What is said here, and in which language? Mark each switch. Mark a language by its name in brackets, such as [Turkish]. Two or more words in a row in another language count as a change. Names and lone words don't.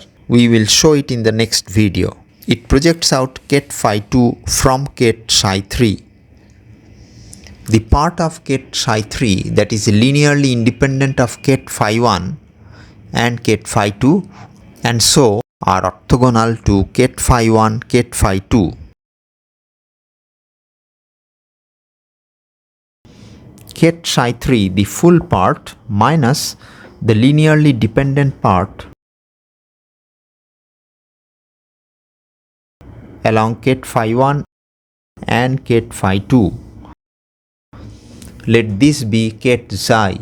[English] We will show it in the next video. It projects out ket phi 2 from ket psi 3. The part of ket psi 3 that is linearly independent of ket phi 1 and ket phi 2, and so are orthogonal to ket phi 1 ket phi 2. Ket psi 3, the full part, minus the linearly dependent part along ket phi 1 and ket phi 2. Let this be ket psi.